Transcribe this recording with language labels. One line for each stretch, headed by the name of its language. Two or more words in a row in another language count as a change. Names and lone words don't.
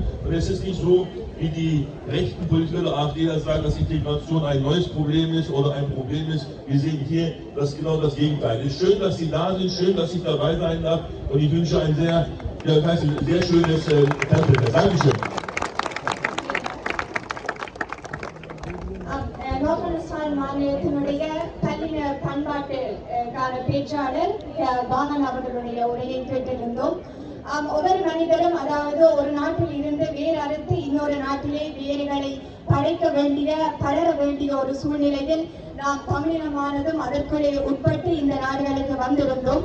German: Und es ist nicht so, wie die rechten Politiker der AfD sagen, dass Integration ein neues Problem ist oder ein Problem ist. Wir sehen hier, dass genau das Gegenteil ist. Schön, dass Sie da sind, schön, dass ich dabei sein darf und ich wünsche ein sehr schönes Festfest. Dankeschön.
Tamil: நோர்த்வெஸ்ட்ஃபால் மாநிலத்தினுடைய கல்வி பண்பாட்டுக்கான பேச்சாளர் வாகன் அவர்களுடைய உரையை கேட்டிருந்தோம். ஒவ்வொரு மனிதரும் அதாவது ஒரு நாட்டில் இருந்து வேறு அறுத்து இன்னொரு நாட்டிலே வேர்களை படர வேண்டிய ஒரு சூழ்நிலையில் நாம் தமிழினமானதும் அதற்குள்ளே உட்பட்டு இந்த நாடுகளுக்கு வந்திருந்தோம்.